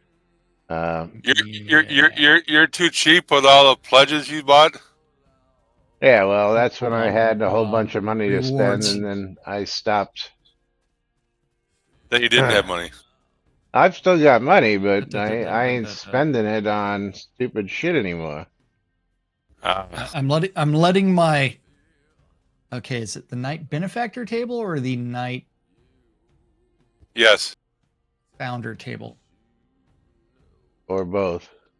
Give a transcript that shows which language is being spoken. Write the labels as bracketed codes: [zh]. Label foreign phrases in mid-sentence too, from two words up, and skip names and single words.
[en] You're too cheap with all the pledges you bought. Yeah, well, that's when Hold I on. had a whole Hold on. bunch of money to spend, Rewards. and then I stopped. That you didn't have money. I've still got money, Da, but da, da, da, I da, ain't da, da. spending it on stupid shit anymore. I'm letting my. Okay, is it the Knight Benefactor table or the Knight Yes. Founder table? Or both.